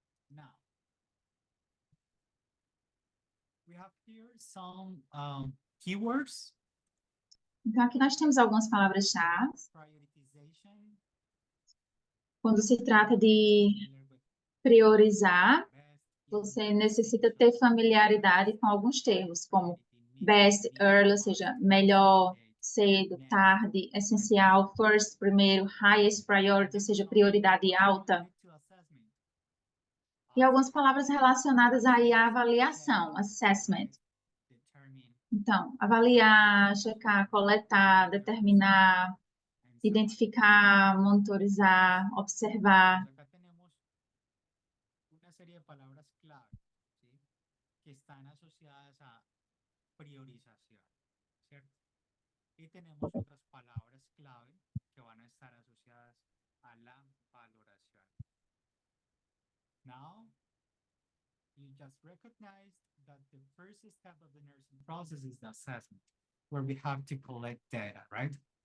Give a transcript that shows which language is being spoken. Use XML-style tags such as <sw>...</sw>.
<en>Now, we have here some keywords.</en> <pt>Então, aqui nós temos algumas palavras-chave.</pt> <en>Prioritization,</en> <pt>Quando se trata de priorizar, você necessita ter familiaridade com alguns termos, como best, early, ou seja, melhor, cedo, tarde, essencial, first, primeiro, highest priority, ou seja, prioridade alta. E algumas palavras relacionadas aí à avaliação, assessment. Então, avaliar, checar, coletar, determinar, identificar, monitorizar, observar.</pt> <es>Acá tenemos una serie de palabras clave, ¿sí? Que están asociadas a priorización, ¿cierto? Y tenemos otras palabras clave que van a estar asociadas a la valoración.</es> <en>Now, you just recognized that the first step of the nursing process is the assessment, where we have to collect data, right?</en>